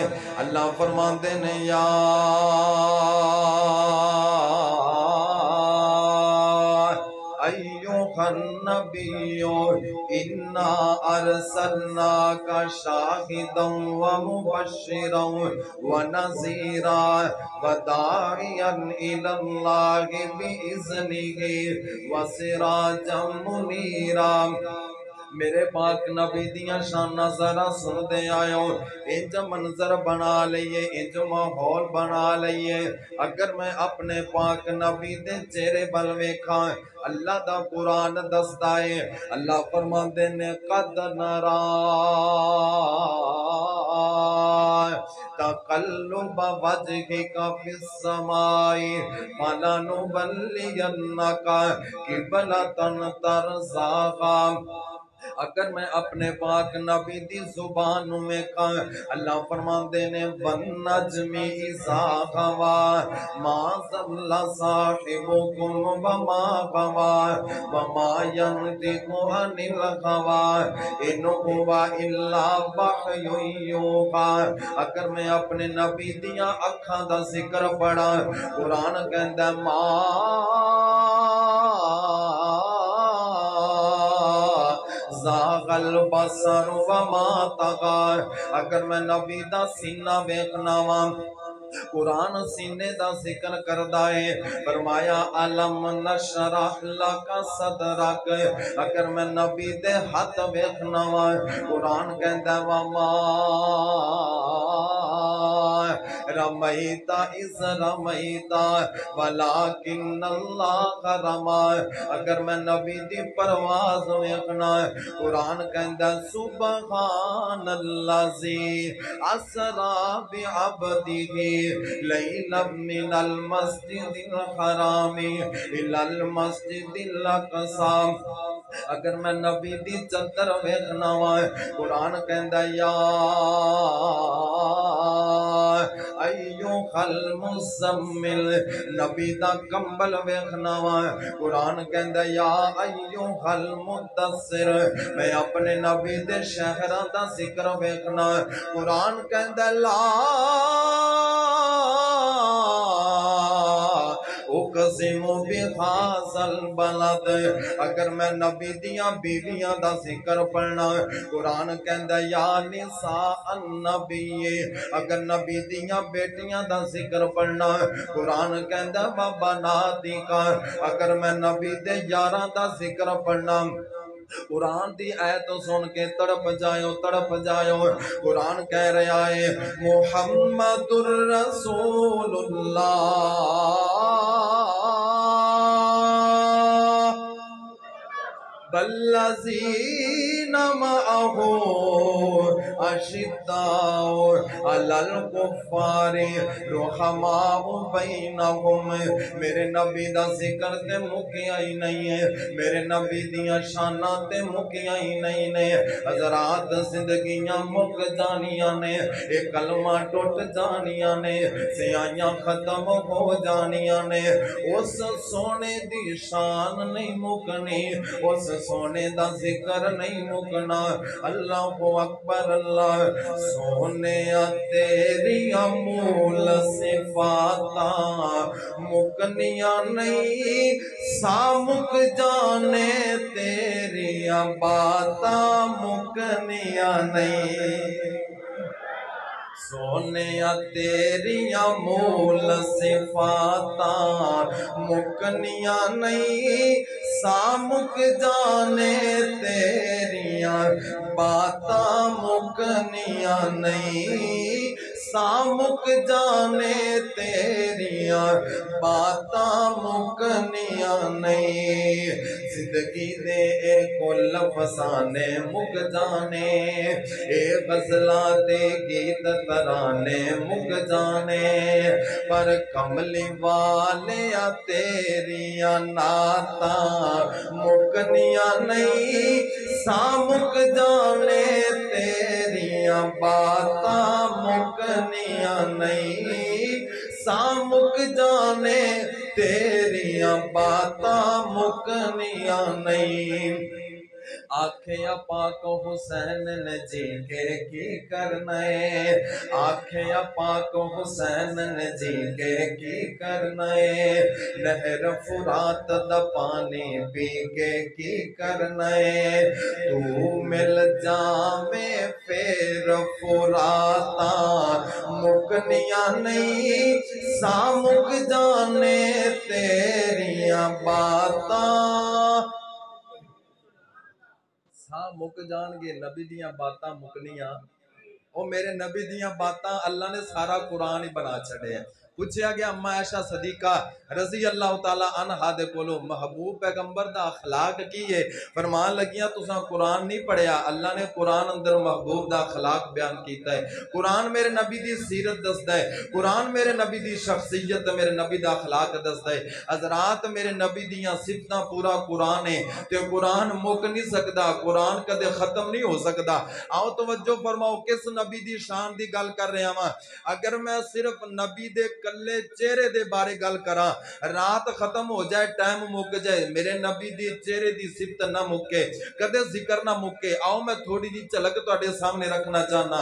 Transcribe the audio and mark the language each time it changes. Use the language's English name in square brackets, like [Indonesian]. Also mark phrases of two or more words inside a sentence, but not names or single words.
[Punjabi] اللہ فرماندے نے [Arabic] یا ایوہ النبی انا ارسلناک شاہدا ومبشرا ونذیرا وداعیا الی اللہ بإذنہ وسراجا منیرا۔ [Punjabi] میرے پاک نبی دیاں شانہ ذرا سن دے آئے انج منظر بنا لئیے انج ماحول بنا لئیے۔ اگر میں اپنے پاک نبی دے چہرے بل ویکھاں اللہ دا قرآن دستا ہے، اللہ فرماندے نے [Arabic] قد نرا تقلب وجهك في السماء فلنولينك قبلة ترضاها۔ [Punjabi] اگر میں اپنے پاک نبی دی زبان میں کہاں اللہ فرماندے نے [Arabic] وَالنَّجْمِ إِذَا غَوَى مَا ضَلَّ صَاحِبُكُمْ وَمَا غَوَى وَمَا يَنطِقُ عَنِ الْهَوَى إِنْ هُوَ إِلَّا وَحْيٌ يُوحَى۔ [Punjabi] اگر میں اپنے نبی دیاں اکھاں دا ذکر پڑھا قرآن کہندا [Arabic] زاغ البصر وما طغى۔ [Punjabi] اگر میں نبی دا سینہ ویکھنا وا قرآن سینے دا ذکر کردا ہے، فرمایا [Arabic] علم نشرح لک صدرک۔ [Punjabi] اگر میں نبی دے ہاتھ ویکھنا وا قرآن کہندا [Arabic] وما رمیت اذ رمیت ولکن اللہ رمی۔ [Punjabi] اگر میں نبی دی پرواز ویکھنا قرآن کہندا [Arabic] سبحان الذی اسری بعبدہ لیلا من المسجد الحرام الی المسجد الاقصی۔ [Punjabi] اگر میں نبی دی چادر ویکھنا وا قرآن کہندا [Arabic] یا ایوہ المزمل۔ [Punjabi] نبی دا کمبل ویکھنا وا قرآن کہندا [Arabic] یا ایوہ المدثر۔ [Punjabi] میں اپنے نبی دے شہراں دا ذکر ویکھنا قرآن کہندا [Arabic] لا اقسم بہذا البلد۔ [Punjabi] اگر میں نبی دیاں بیویاں دا ذکر پڑھنا قرآن کہندا [Arabic] یا نساء النبی۔ [Punjabi] اگر نبی دیاں بیٹیاں دا ذکر پڑھنا قرآن کہندا [Arabic] و بناتک۔ [Punjabi] اگر میں نبی دے یاراں دا ذکر پڑھنا قرآن دی آیت سن کے تڑپ جائو تڑپ جائو قرآن کہہ رہا ہے [Arabic] محمد الرسول اللہ والذین معه اشداء علی الکفار رحماء بینہم [Punjabi] میرے نبی دا ذکر تے مکیا ہی نہیں ہے میرے نبی دیاں شاناں تے مکیا ہی نہیں نے حضرات زندگیاں مک جانیاں نے ایک کلمہ ٹوٹ جانیاں نے سیاہیاں ختم ہو جانیاں نے اس سونے دی شان نہیں مکنی اس سونے دا ذکر نہیں مکنا [Arabic] اللہ اکبر [Punjabi] اللہ سونے تیری امول صفاتاں مکنیاں نہیں سامک جانے تیری باتاں مکنیاں نہیں سونے تیریاں مول صفاتاں مکنیاں نہیں سامک جانے تیریاں باتاں مکنیاں نہیں سامک جانے تیریاں باتاں مکنیاں نہیں زندگی دے کل فسانے مک جانے اے غزلاں دے گیت ترانے مک جانے پر کملی والے تیریاں نعتاں مکنیاں نہیں سامک جانے تیریاں باتاں مکنیاں نہیں سامک جانے تیریاں باتاں مکنیاں نہیں آکھیا پاک حسین نے جی کے کی کرنا ہے آکھیا پاک حسین نے جی کے کی کرنا ہے نہر فرات دا پانی پی کے کی کرنا ہے تو مل جاویں پھر فراتا مکنیاں نہیں سامک جانے تیریاں باتاں ہاں مک جان گے نبی دیاں باتاں مکنیاں او میرے نبی دیاں باتاں اللہ نے سارا قرآن ہی بنا چھڑے ہیں پوچھیا گیا اما عائشہ صدیقہ [Arabic] رضی اللہ تعالیٰ عنہ [Punjabi] دے کولو محبوب پیغمبر دا اخلاق کی ہے فرمان لگیاں تساں قرآن نہیں پڑھیا اللہ نے قرآن اندر محبوب دا اخلاق بیان کیتا ہے قرآن میرے نبی دی سیرت دستا ہے قرآن میرے نبی دی شخصیت میرے نبی دا اخلاق دستا ہے حضرات میرے نبی دیاں صفتاں پورا قرآن ہے تے قرآن مک نہیں سکدا قرآن کدے ختم نہیں ہو سکدا آؤ توجہ فرماؤ کس نبی دی شان دی گل کر رہا ہاں اگر میں صرف نبی دے کلے چہرے دے بارے گل کراں رات ختم ہو جائے ٹائم مک جائے میرے نبی دی چہرے دی صفت نہ مکے کدے ذکر نہ مکے آؤ میں تھوڑی جی جھلک تواڈے سامنے رکھنا چاہنا